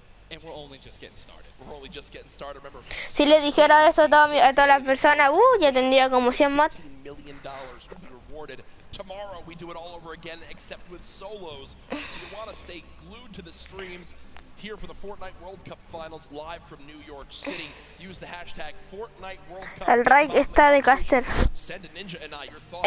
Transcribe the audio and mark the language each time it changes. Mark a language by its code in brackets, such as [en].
[en] And we're only just getting started. We're only just getting started. Remember, [es] Si le dijera eso a todas las personas, ya tendría como 100 más. [en] $15 million will be rewarded. Tomorrow we do it all over again, except with solos. So you want to stay glued to the streams here for the Fortnite World Cup Finals live from New York City. Use the hashtag Fortnite World Cup. [es] El Raid está de caster. [en] Send a Ninja and your thoughts.